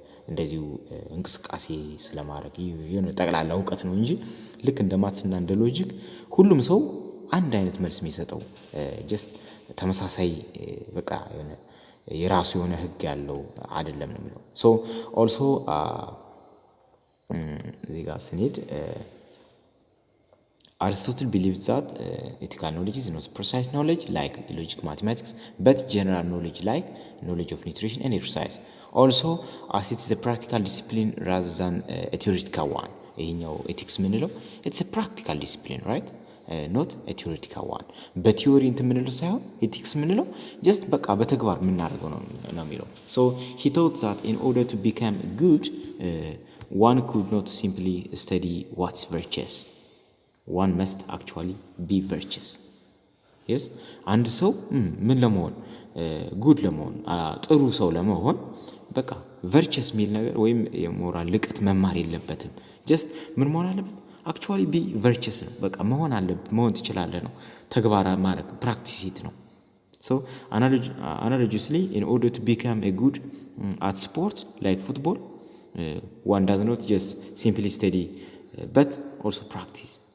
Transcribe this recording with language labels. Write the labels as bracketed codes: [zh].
[am] እንደዚሁ እንቅስቃሴ ስለማድረግ የሆነ ጠቅላላ እውቀት ነው እንጂ ልክ እንደ ማትስና እንደ ሎጂክ ሁሉም ሰው አንድ አይነት መልስ የሚሰጠው ጀስት ተመሳሳይ በቃ የራሱ የሆነ ህግ ያለው አይደለም ነው የሚለው። ሶ ኦልሶ እዚህ ጋር ስንሄድ [en] Aristotle believes that ethical knowledge is not precise knowledge like logic, mathematics, but general knowledge like knowledge of nutrition and exercise. Also, as it is a practical discipline rather than a theoretical one. [am] ይሄኛው ኤቲክስ ምንለው [en] it's a practical discipline, right? not a theoretical one. [am] በቲዮሪ እንትን ምንለው ሳይሆን ኤቲክስ ምንለው just በቃ በተግባር የምናደርገው ነው የሚለው። [en] So he thought that in order to become good, one could not simply study what's virtuous. One must actually be virtuous. Yes? [am] አንድ ሰው ምን ለመሆን ጉድ ለመሆን ጥሩ ሰው ለመሆን በቃ ቨርቸስ የሚል ነገር ወይም የሞራል ልቀት መማር የለበትም። ጀስት ምን መሆን አለበት? አክቹዋሊ ቢ ቨርቸስ ነው። በቃ መሆን ትችላለህ ነው። ተግባራ ማድረግ ፕራክቲስ ኢት ነው። [en] So analogously, in order to become a good at sport like football, one does not just simply study but also practice.